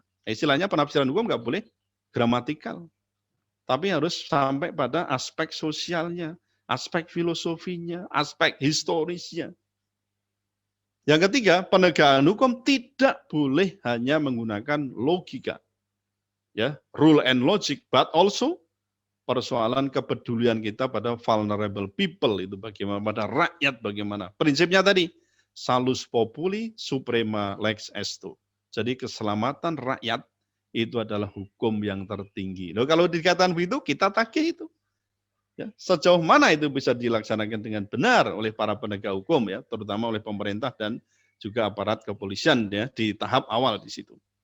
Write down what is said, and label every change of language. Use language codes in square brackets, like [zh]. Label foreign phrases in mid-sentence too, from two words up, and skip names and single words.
[id] Istilahnya penafsiran hukum nggak boleh gramatikal, tapi harus sampai pada aspek sosialnya, aspek filosofinya, aspek historisnya. Yang ketiga, penegakan hukum tidak boleh hanya menggunakan logika, ya, [en] rule and logic, but also [id] persoalan kepedulian kita pada [en] vulnerable people, [id] itu bagaimana, pada rakyat bagaimana. Prinsipnya tadi, [la] salus populi suprema lex esto. [id] Jadi keselamatan rakyat itu adalah hukum yang tertinggi. Loh, kalau dikatakan begitu, kita tagih itu. Ya, sejauh mana itu bisa dilaksanakan dengan benar oleh para penegak hukum ya, terutama oleh pemerintah dan juga aparat kepolisian ya, di tahap awal di situ.